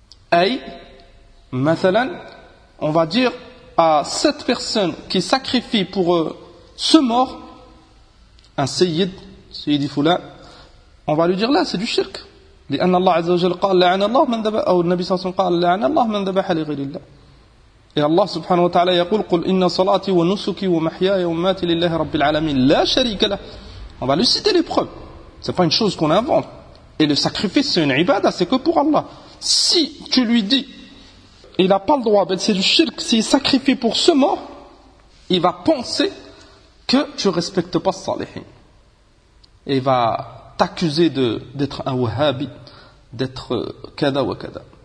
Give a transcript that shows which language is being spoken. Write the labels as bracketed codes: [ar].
[fr] Aïe, mathalan, on va dire à cette personne qui sacrifie pour ce mort, un seyyid, seyyidi foula. On va lui dire là, c'est du shirk. [ar] لأن الله عز وجل قال لعن الله من ذبح أو النبي صلى الله عليه وسلم قال لعن الله من ذبح لغير الله. Et Allah سبحانه وتعالى يقول قل إن صلاتي ونسكي ومحياي ومماتي لله رب العالمين لا شريك له. [fr] On va lui citer les preuves. C'est pas une chose qu'on invente. Et le sacrifice c'est une ibada, c'est que pour Allah. Si tu lui dis, il a pas le droit, mais c'est du shirk. S'il sacrifie pour ce mort, il va penser que tu respectes pas le salihin. Et va t'accuser d'être un wahhabi, d'être [ar] kada wa kada.